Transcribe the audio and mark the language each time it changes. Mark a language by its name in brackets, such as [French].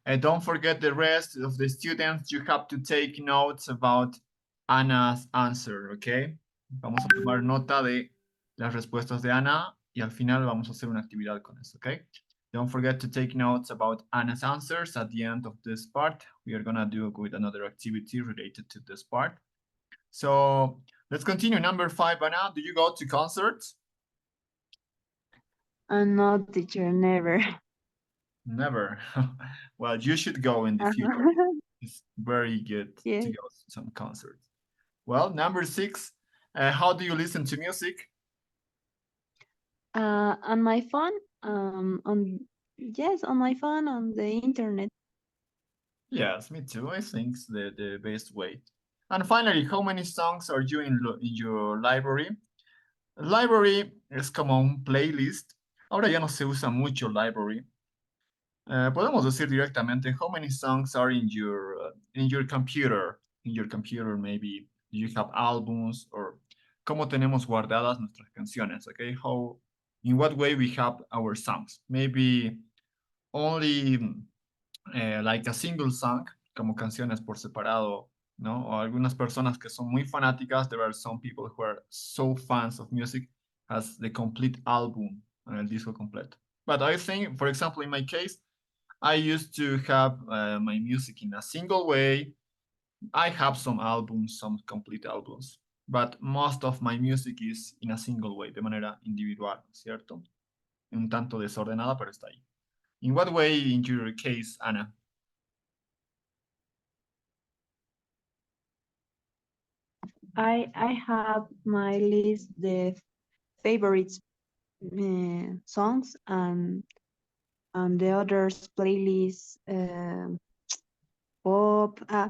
[English] Don't forget the rest of the students. You have to take notes about Anna's answer, okay? [Spanish] Vamos a tomar nota de las respuestas de Ana y al final vamos a hacer una actividad con eso, okay? [English] Don't forget to take notes about Anna's answers at the end of this part. We are gonna do with another activity related to this part. So let's continue. Number 5, Anna, do you go to concerts? No, teacher, never. Never. Well, you should go in the future. It's very good to Yes. go to some concerts. Well, number 6, how do you listen to music? On my phone, on my phone, on the internet. Yes, me too. I think it's the best way. And finally, how many songs are you in your library? [Spanish] Library es como un playlist. Ahora ya no se usa mucho library. Podemos decir directamente, [English] how many songs are in your computer? In your computer, maybe do you have albums or [Spanish] cómo tenemos guardadas nuestras canciones? [English] Okay, in what way we have our songs? Maybe only like a single song, [Spanish] como canciones por separado, ¿no? O algunas personas que son muy fanáticas. [English] There are some people who are so fans of music as the complete album, [Spanish] el disco completo. [English] But I think, for example, in my case, I used to have my music in a single way. I have some albums, some complete albums, but most of my music is in a single way, [Spanish] de manera individual, ¿cierto? Un tanto desordenada, pero está ahí. [English] In what way, in your case, Anna? I have my list, the favorites songs, and the others playlists, pop.